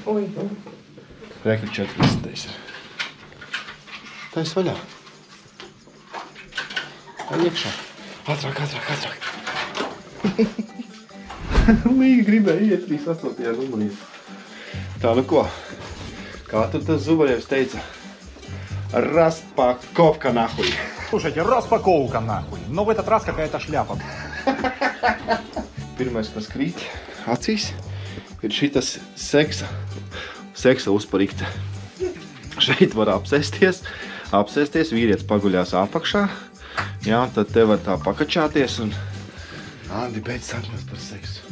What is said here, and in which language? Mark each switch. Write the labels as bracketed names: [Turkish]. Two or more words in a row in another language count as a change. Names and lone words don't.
[Latvian] Reku 40. Tais vaļā. Vai iekšā. Ātrāk. Līga gribēja iet 38. numuriņā. Tā, nu ko? Kā tur tas Zubарevs teica? [Russian] Распаковка нахуй. Слушайте, распаковка нахуй. Но в этот раз какая-то шляпа. [Latvian] Pirmais, kas krīt acīs, ir šitas seksa uzparikte. Šeit var apsēsties, apsēsties, vīrietis paguļās apakšā. Jā, tad te var tā pakačāties un... Andi, beidz sapņot par seksu.